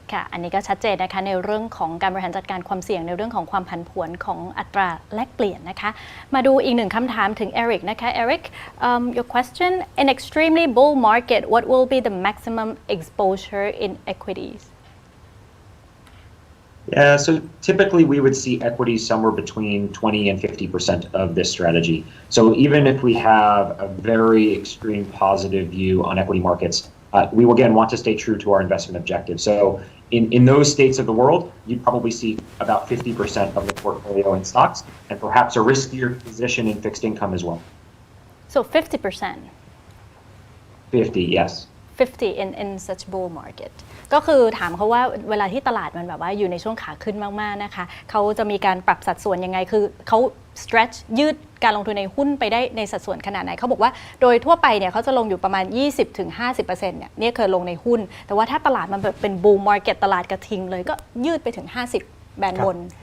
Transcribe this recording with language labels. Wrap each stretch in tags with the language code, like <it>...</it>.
<th>ค่ะอันนี้ก็ชัดเจนนะคะในเรื่องของการบริหารจัดการความเสี่ยงในเรื่องของความผันผวนของอัตราแลกเปลี่ยนนะคะมาดูอีกหนึ่งคำถามถึงเอริกนะคะเอริก</th> <en>your question in extremely bull market what will be the maximum exposure in equities Yeah, so typically we would see equities somewhere between 20 and 50% of this strategy. So even if we have a very extreme positive view on equity markets, we will again want to stay true to our investment objective. So in those states of the world, you'd probably see about 50% of the portfolio in stocks and perhaps a riskier position in fixed income as well. So 50%? 50, yes. 50 in such bull market</en> <th>ก็คือถามเขาว่าเวลาที่ตลาดมันแบบว่าอยู่ในช่วงขาขึ้นมากๆนะคะเขาจะมีการปรับสัดส่วนยังไงคือเขา stretch ยืดการลงทุนในหุ้นไปได้ในสัดส่วนขนาดไหนเขาบอกว่าโดยทั่วไปเนี่ยเขาจะลงอยู่ประมาณ 20-50% เนี่ยเคยลงในหุ้นแต่ว่าถ้าตลาดมันแบบเป็น bull market ตลาดกระทิงเลยก็ยืดไปถึง50แบนบน</th>